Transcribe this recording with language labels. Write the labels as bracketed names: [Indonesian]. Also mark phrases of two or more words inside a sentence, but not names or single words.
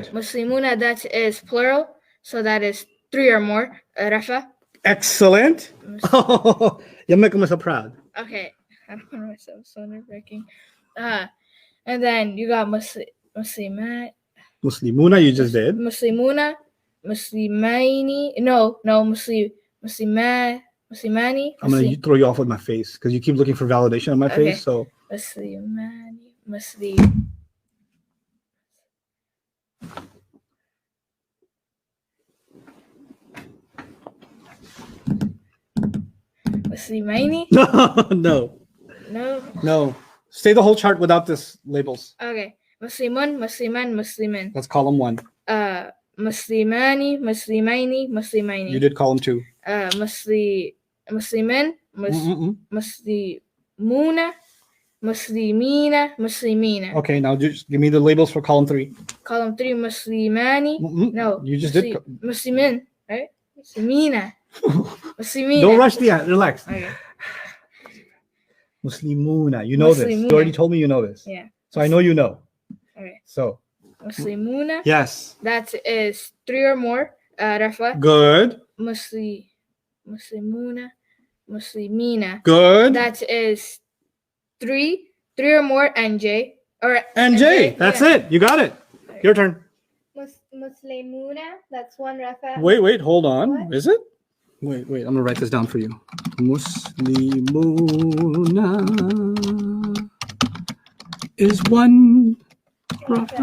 [English] Muslimuna. That is plural. So that is three or more. Rafa. Excellent. Oh, you make me so proud. Okay. I don't know myself. So nerve-wracking. And then you got Muslimat. Muslimuna, you just did. [Arabic] مسلمون مسلمين. No. [English] Muslimani. I'm going to throw you off with my face because you keep looking for validation on my Okay. face. So [Arabic] مسلمان مسلمين. [English] no. No. Say the whole chart without this labels. [Arabic] Okay. مسلم مسلمان مسلمين. [English] That's column 1. [Arabic] مسلمان مسلمين. [English] You did column 2. [Arabic] مسلمين مسلمون. [English] Muslimina. Okay, now just give me the labels for column 3. Column 3. Muslimani. No. You just did. [Arabic] Muslimin. Right? Muslimina. [English] Don't rush the relax. Okay. Muslimuna. You know this. Muslimuna. You already told me you know this. Yeah. So I know you know. Okay. So. Muslimuna. Yes. That is 3 or more. Rafa. Good. [Arabic] مسلمون مسلمين. [English] Good. That is 3 or more. NJ. Or NJ. That's it. You got it. Your turn. Muslimuna, that's one rafa. Wait, hold on. What? Is it? Wait, I'm gonna write this down for you. Muslimuna is one rafa.